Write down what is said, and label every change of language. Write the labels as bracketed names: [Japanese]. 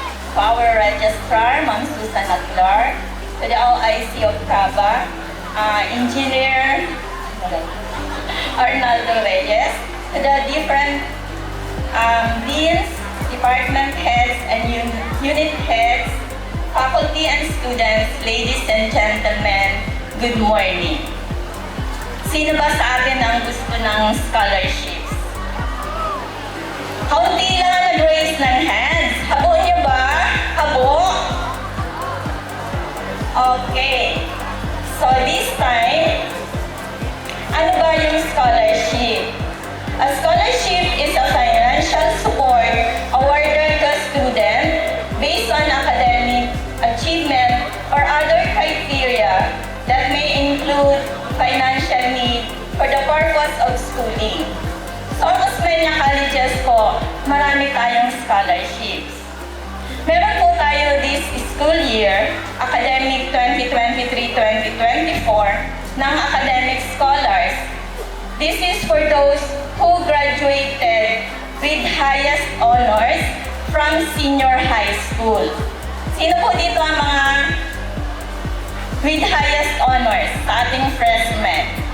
[English] To our Registrar, Ma'am Susana Clark, to the OIC of Caba, Engineer Arnaldo Reyes, to the different deans, department heads, and unit heads, faculty and students, ladies and gentlemen, good morning. [Filipino] Sino ba sa atin ang gusto ng scholarships? Kaunti lang ang nag-raise ng hands. Habo niyo ba? Habo? Okay. So this time, ano ba yung scholarship? [English] A scholarship is a financial support awarded to a student based on academic achievement or other criteria that may include financial need for the purpose of schooling. [Filipino] So, Osmeña Colleges po, marami tayong scholarships. Meron po tayo [English] this school year, [Filipino] academic 2023-2024, ng academic scholars. [English] This is for those who graduated with highest honors from senior high school. [Filipino] Sino po dito ang mga with highest honors sa ating freshmen?